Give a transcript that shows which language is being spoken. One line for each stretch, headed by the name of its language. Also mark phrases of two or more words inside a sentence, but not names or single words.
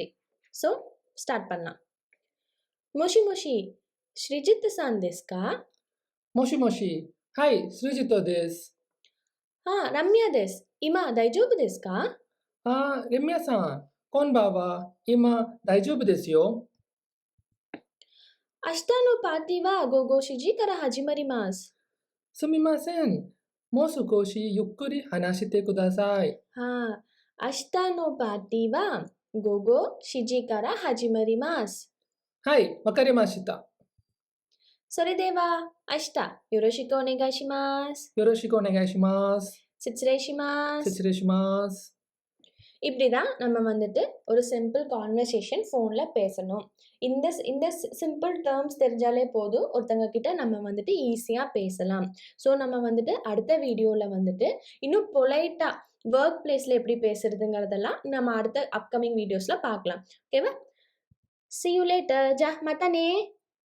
Tamil: ஸோ ஸ்டார்ட் பண்ணலாம்.
Japanese: もしもし、スリジットさんですか? もしもし、はい、スリジットです. ラムヤです。今大丈夫ですか? ラムヤさん、こんばんは？今大丈夫ですよ. 明日のパーティーは午後4時から始まります。すみません。もう少しゆっくり話してください。明日のパーティーは午後4時から始まります。はい、わかりました。それでは明日よろしくお願いします。よろしくお願いします。失礼します。失礼します。
Tamil: இப்படி தான் நம்ம வந்துட்டு ஒரு
English: simple conversation
Tamil: ஃபோனில் பேசணும். இந்த
English: simple terms
Tamil: தெரிஞ்சாலே போதும், ஒருத்தங்க கிட்ட நம்ம வந்துட்டு ஈஸியாக பேசலாம். ஸோ நம்ம வந்துட்டு அடுத்த வீடியோவில் வந்துட்டு இன்னும் பொலைட்டாக
English: work placeil
Tamil: எப்படி பேசுறதுங்கிறதெல்லாம் நம்ம அடுத்த
English: upcoming videosil
Tamil: பார்க்கலாம். ஓகேவா?
English: See you later. மத்தானே.